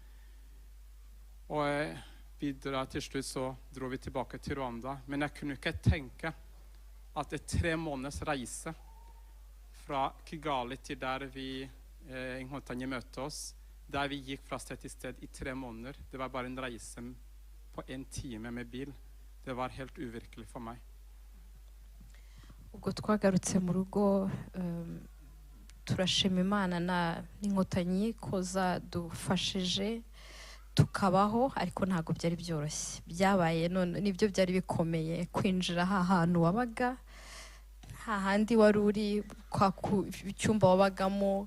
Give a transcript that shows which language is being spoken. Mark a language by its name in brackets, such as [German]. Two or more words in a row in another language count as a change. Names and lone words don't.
[Norwegian] Og til slutt så dro vi tilbake til Rwanda, men jeg kunne ikke tenke at 3 måneders reise fra Kigali til der vi Inhotanyi møtte oss, der vi gikk fra sted til sted i 3 måneder. Det var bare en reise på 1 time med bil. Det var helt uvirkelig for meg. [Kinyarwanda] Ubwo twagarutse mu rugo turashima Imana n'Inkotanyi ko zadufashije tukabaho, ariko ntabwo byari byoroshye. Byabaye none nibyo byari bikomeye kwinjira ahantu wabaga, hahandi wari uri icyumba wabagamo.